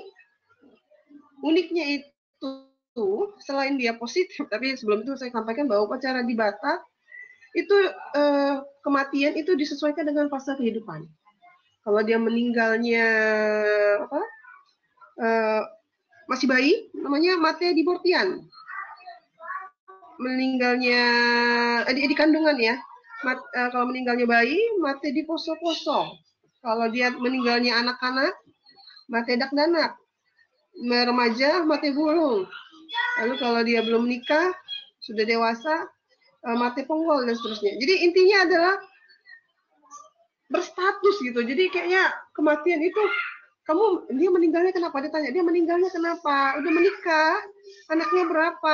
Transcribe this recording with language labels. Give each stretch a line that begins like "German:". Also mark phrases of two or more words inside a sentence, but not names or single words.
Indonesian: Uniknya itu selain dia positif, tapi sebelum itu saya sampaikan bahwa upacara di Batak itu kematian itu disesuaikan dengan fase kehidupan. Kalau dia meninggalnya masih bayi, namanya
Batak Toba: mate di Bortian.
Indonesian: Meninggalnya di kandungan ya. Kalau meninggalnya bayi,
Batak Toba: mate di poso-poso.
Indonesian: Kalau dia meninggalnya anak-anak,
Batak Toba: mate dak danak.
Indonesian: Remaja,
Batak Toba: mate bulung.
Indonesian: Lalu kalau dia belum menikah, sudah dewasa,
Batak Toba: mati ponggol
Indonesian: dan seterusnya. Jadi intinya adalah berstatus gitu. Jadi kayaknya kematian itu dia meninggalnya kenapa? Ditanya dia meninggalnya kenapa? Udah menikah, anaknya berapa?